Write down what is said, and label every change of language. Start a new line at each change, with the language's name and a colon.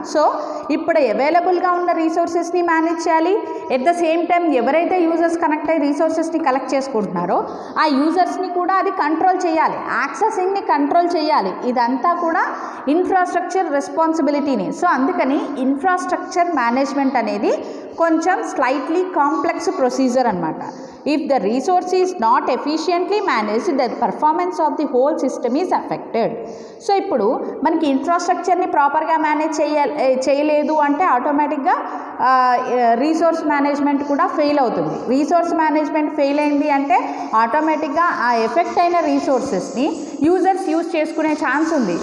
Telugu: So ఇప్పుడు అవైలబుల్గా ఉన్న రీసోర్సెస్ని మేనేజ్ చేయాలి, ఎట్ ద సేమ్ టైం ఎవరైతే యూజర్స్ కనెక్ట్ అయ్యి రీసోర్సెస్ని కలెక్ట్ చేసుకుంటున్నారో ఆ యూజర్స్ని కూడా అది కంట్రోల్ చేయాలి, యాక్సెసింగ్ని కంట్రోల్ చేయాలి. ఇదంతా కూడా ఇన్ఫ్రాస్ట్రక్చర్ రెస్పాన్సిబిలిటీని. సో అందుకని ఇన్ఫ్రాస్ట్రక్చర్ మేనేజ్మెంట్ అనేది కొంచెం స్లైట్లీ కాంప్లెక్స్ ప్రొసీజర్ అనమాట.
English: If the resource is not efficiently managed, the performance of the whole system is affected.
Telugu: So ఇప్పుడు మనకి ఇన్ఫ్రాస్ట్రక్చర్ని ప్రాపర్గా మేనేజ్ చేయలేదు అంటే ఆటోమేటిక్గా రీసోర్స్ మేనేజ్మెంట్ కూడా ఫెయిల్ అవుతుంది. రీసోర్స్ మేనేజ్మెంట్ ఫెయిల్ అయింది అంటే ఆటోమేటిక్గా ఆ ఎఫెక్ట్ అయిన రీసోర్సెస్ని యూజర్స్ యూజ్ చేసుకునే ఛాన్స్ ఉంది.